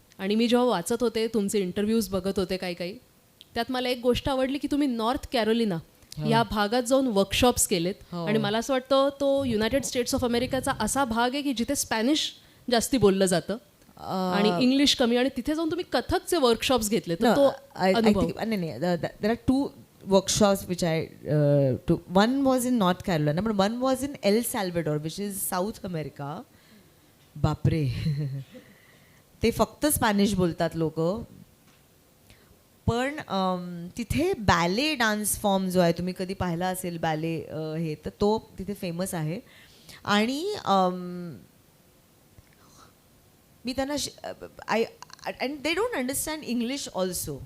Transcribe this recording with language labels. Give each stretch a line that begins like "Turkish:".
Marathi: आणि मी जेव्हा वाचत होते, तुमचे इंटरव्ह्यूज बघत होते काही, त्यात मला एक गोष्ट आवडली की तुम्ही नॉर्थ कॅरोलिना या भागात जाऊन वर्कशॉप्स केलेत. आणि मला असं वाटतं तो युनायटेड स्टेट्स ऑफ अमेरिकाचा असा भाग आहे की जिथे स्पॅनिश जास्ती बोललं जातं आणि इंग्लिश कमी, आणि तिथे जाऊन तुम्ही कथकचे वर्कशॉप्स घेतले. तर तो अनुभव.
English: नाही, there are 2 workshops which I took. One was in North Carolina, but one was in El Salvador, which is South America.
Marathi: बापरे, ते फक्त स्पॅनिश बोलतात लोक. पण तिथे बॅले डान्स फॉर्म जो आहे, तुम्ही कधी पाहिला असेल बॅले हे, तर तो तिथे फेमस आहे. आणि मी त्यांना
English: And they don't understand English also.